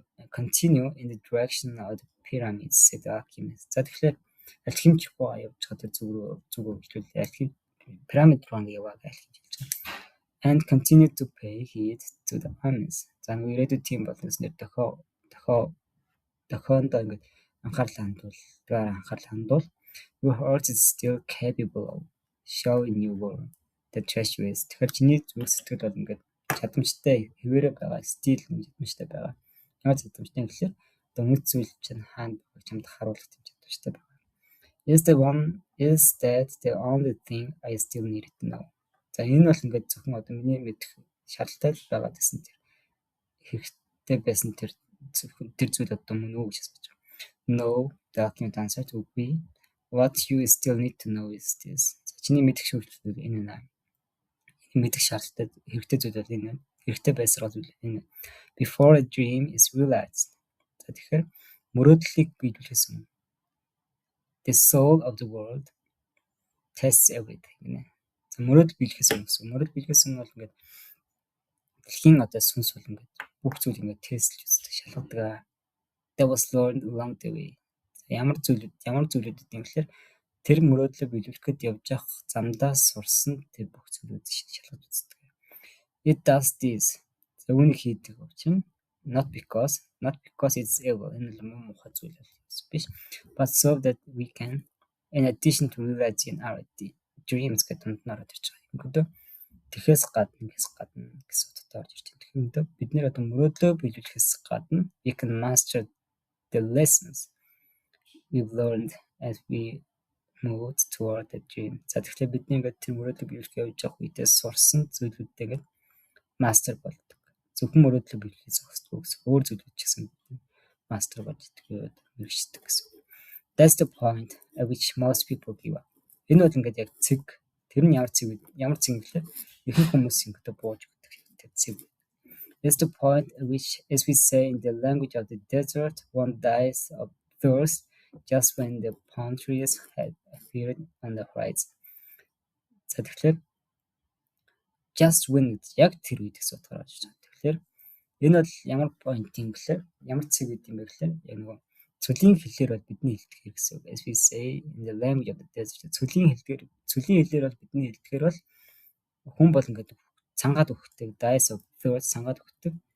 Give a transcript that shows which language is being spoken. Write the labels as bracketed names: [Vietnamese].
[English] Continue in the direction of the pyramids, said the alchemist. [Mongolian] За тэгэхээр алхимч боо явж чаддаг зүгөө хэлвэл алхим пирамид руу яваа гэж хэлж байгаа. [English] And continue to pay heed to the omens. [Mongolian] За нэг ирээдүйд тийм болноос нэр дохоонд ингээд анхаарал хандуул. [English] Your heart is still capable of showing you the treasures. [Mongolian] Тэгэхээр чиний зүрх сэтгэл бол ингээд чадамжтай хэвээрээ байгаа, стил чадамжтай байгаа. Ямар чадамжтай гэхээр одоо үнэт зүйл чинь хаана байгааг чамд харуулах чадамжтай байгаа. [English] Is that the only thing I still need to know. [Mongolian] За энэ бол ингээд зөвхөн одоо миний мэдэх шаардлагатай байгаа гэсэн тэр хэрэгтэй байсан тэр зүйл одоо мөн үү гэж асууж байгаа. [English] No, the alchemist answered, үгүй. What you still need to know is this. [Mongolian] За чиний мэдэх шүүрлэл энэ нэ. Мэдэх шаардлагатай хэрэгтэй зүйл бол энэ. Хэрэгтэй байсаар зүйл энэ. [English] Before a dream is realized. [Mongolian] За тэгэхээр мөрөөдлийг биелүүлэхээс өмнө [English] the soul of the world tests everything гэнэ. [Mongolian] За мөрөөдөл биелэхээс өмнө бол ингээд дэлхийн одоо сүнс бол ингээд бүх зүйл ингээд тестлж үздэг, шалгадаг. [English] That was learned along the way. [Mongolian] Ямар зүйлүүд гэдэг юм гэхээр тэр мөрөөдлөө биелүүлэх гээд явж явах замдаа сурсан тэр бүх зүйлүүд шалгаж үздэг. [English] It does this. [Mongolian] За үүнийг хийдэг учраас [English] not because it's evil. [Mongolian] Энэ л муухай зүйл биш. [English] But so that we can in addition to realizing our dreams [Mongolian] гэдэг дунднаар орж байгаа юм. Тэгэхээс гадна гэсэн утгатай орж ирж байна. Тэгэхээр бид нэр одоо мөрөөдлөө биелүүлэхээс гадна [English] we can master the lessons we've learned as we move toward the dream. [Mongolian] За тэгэхээр бидний ингээд тэр мөрөөдлөө биелүүлэх явж явах үедээ сурсан зүйлүүдтэй ингээд мастер болдог. Зөвхөн мөрөөдлөө биелүүлэх зогсдгүй гэсэн. Өөр зүйлүүд ч гэсэн мастер болж идэг мэрэгчдэг гэсэн. [English] That's the point at which most people give up. [Mongolian] Энэ бол ингээд яг цэг. Тэр нь ямар цэг гэхээр ихэнх хүмүүсийн гэдэг бууж өгдөг цэг. [English] That's the point at which, as we say in the language of the desert, one dies of thirst just when the palm trees had appeared on the horizon. [Mongolian] За тэгэхээр [English] just when [Mongolian] яг тэр үед гэсэн утгаар орж байгаа. Тэгэхээр энэ бол ямар point юм гэхээр ямар цэг гэдэг юм бэ гэхээр яг нөгөө цөлийн хэлээр бол бидний хэлдэг гэсэн үг. [English] As we say in the language of the desert, [Mongolian] цөлийн хэлээр бол бидний хэлдэгээр бол хүн бол ингээд цангаад өгдөг, [English] dies of thirst [Mongolian] цангаад өгдөг.